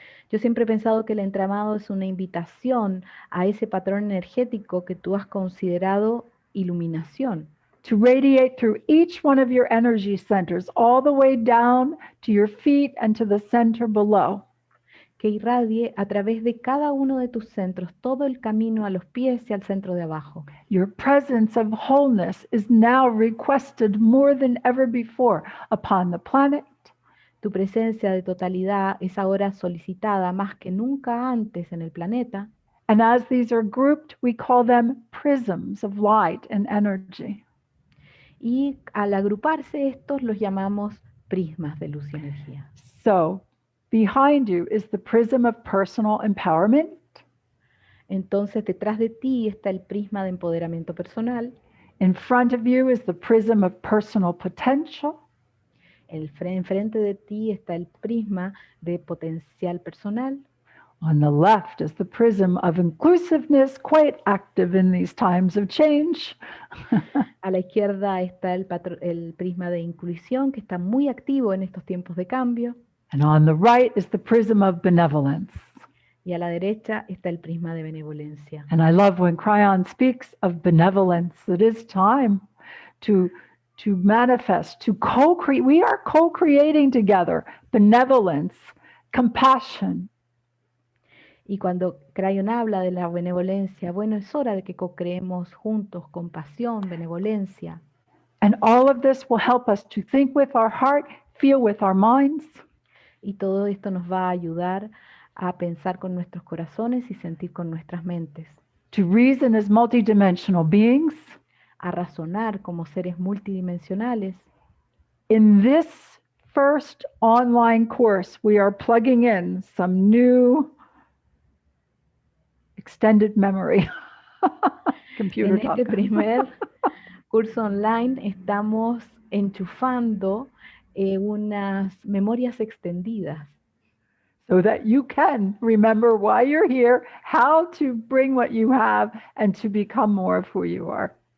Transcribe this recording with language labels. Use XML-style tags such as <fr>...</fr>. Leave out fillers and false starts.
<es>Yo siempre he pensado que el entramado es una invitación a ese patrón energético que tú has considerado iluminación.</es> <en>To radiate through each one of your energy centers, all the way down to your feet and to the center below.</en> <es>que irradie a través de cada uno de tus centros, todo el camino a los pies y al centro de abajo.</es> <en>Your presence of wholeness is now requested more than ever before upon the planet,</en> <es>Tu presencia de totalidad es ahora solicitada más que nunca antes en el planeta.</es> <en>and as these are grouped, we call them prisms of light and energy.</en> <es>Y al agruparse estos los llamamos prismas de luz y energía.</es> <en>So, behind you is the prism of personal empowerment,</en> <es>Entonces detrás de ti está el prisma de empoderamiento personal.</es> <en>in front of you is the prism of personal potential,</en> <es>Enfrente de ti está el prisma de potencial personal.</es> <en>on the left is the prism of inclusiveness, quite active in these times of change.</en> <es>A la izquierda está el prisma de inclusión, que está muy activo en estos tiempos de cambio.</es> <en>And on the right is the prism of benevolence.</en> <es>Y a la derecha está el prisma de benevolencia.</es> <en>And I love when Cryon speaks of benevolence. It is time to manifest, to co-create. We are co-creating together benevolence, compassion.</en> <es>Y cuando Crayon habla de la benevolencia, bueno, es hora de que co-creemos juntos compasión, benevolencia.</es> <en>And all of this will help us to think with our heart, feel with our minds,</en> <es>Y todo esto nos va a ayudar a pensar con nuestros corazones y sentir con nuestras mentes,</es> <en>to reason as multidimensional beings.</en> <es>a razonar como seres multidimensionales.</es> <en>In this first online course, we are plugging in some new extended memory. Computer</en> <es>En</es> <en>talk.</en> <es>este primer curso online estamos enchufando unas memorias extendidas</es> <en>So that you can remember why you're here, how to bring what you have, and to become more of who you are.</en>